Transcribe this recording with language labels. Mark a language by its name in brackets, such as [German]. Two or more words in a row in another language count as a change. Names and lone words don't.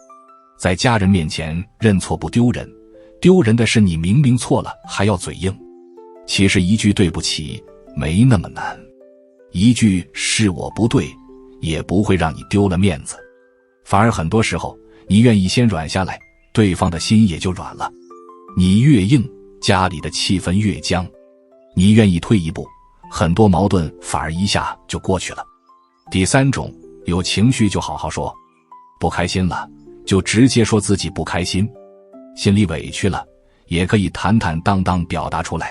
[Chinese] 在家人面前認錯不丟人，丟人的是你明明錯了還要嘴硬。其實一句對不起沒那麼難，一句是我不對也不會讓你丟了面子，反而很多時候你願意先軟下來，對方的心也就軟了。你越硬，家裡的气氛越僵。你願意退一步，很多矛盾反而一下就過去了。第三種，有情緒就好好說。不開心了就直接說自己不開心，心裡委屈了也可以坦坦蕩蕩表達出来。